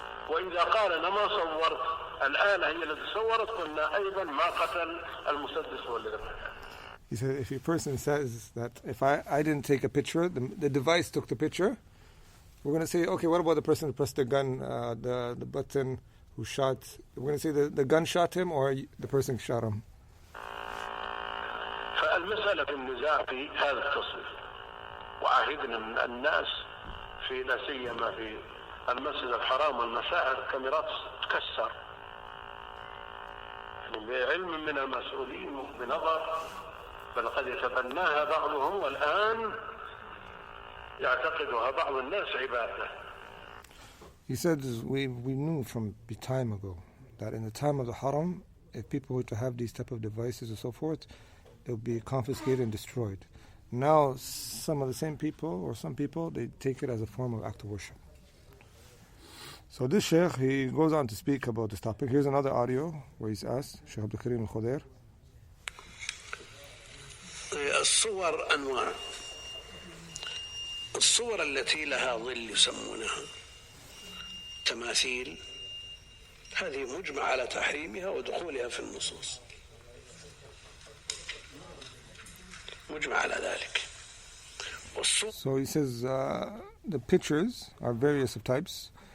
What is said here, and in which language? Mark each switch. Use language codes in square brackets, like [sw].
[ar] وإذا قال أنا ما صورت الآلة هي التي صورت قلنا أيضا ما قتل المسدس هو الذي قتل. [en] He said if a person says that if I didn't take a picture, the device took the picture, we're going to say, okay, what about the person who pressed the gun, the button, who shot? We're going to say the gun shot him or the person shot him. فالمسألة في النزاع في هذا التصوير، وعهدنا من الناس في لا سيما في المسجد الحرام والمشاعر كاميرات تكسر، يعني بعلم من المسؤولين وبنظر، بل قد يتبناها بعضهم والآن يعتقدها بعض الناس عبادة. He said we knew from time ago that in the time of the Haram, if people were to have these type of devices and so forth, it would be confiscated and destroyed. Now, some of the same people, or some people, they take it as a form of act of worship. So this Shaykh, he goes on to speak about this topic. Here's another audio where he's asked, Shaykh Abdul Karim al-Khudair. [ar] الصور أنواع. الصور التي لها ظل يسمونها تماثيل، هذه مجمع على تحريمها ودخولها في النصوص، مجمع على ذلك. [en] So he says the pictures are various of types.